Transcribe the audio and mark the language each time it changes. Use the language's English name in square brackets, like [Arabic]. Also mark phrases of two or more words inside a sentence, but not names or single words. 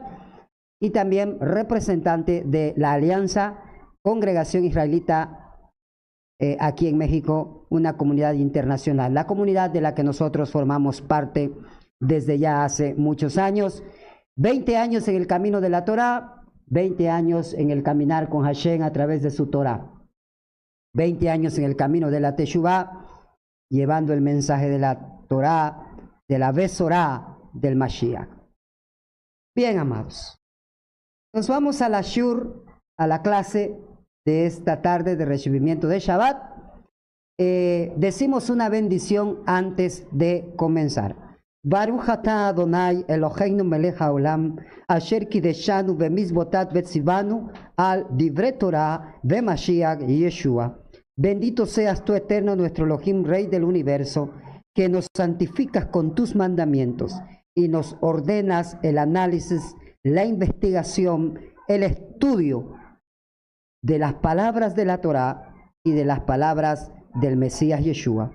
[Spanish] y también representante de la Alianza Congregación Israelita aquí en México, una comunidad internacional, la comunidad de la que nosotros formamos parte desde ya hace muchos años, 20 años en el camino de la Torá, 20 años en el caminar con Hashem a través de su Torá, 20 años en el camino de la Teshuvah, llevando el mensaje de la Torá, de la Besorá del Mashiach. Bien, amados, nos vamos a la Shur, a la clase de esta tarde de recibimiento de Shabbat. Decimos una bendición antes de comenzar. [Hebrew] ברוך אתה ה' אלהינו מלך העולם אשר קדשנו במצותיו וצונו על דברי תורה במשיח ישוע. [Spanish] Bendito seas tú, eterno, nuestro Elohim, Rey del universo, que nos santificas con tus mandamientos y nos ordenas el análisis, la investigación, el estudio de las palabras de la Torá y de las palabras del Mesías Yeshua.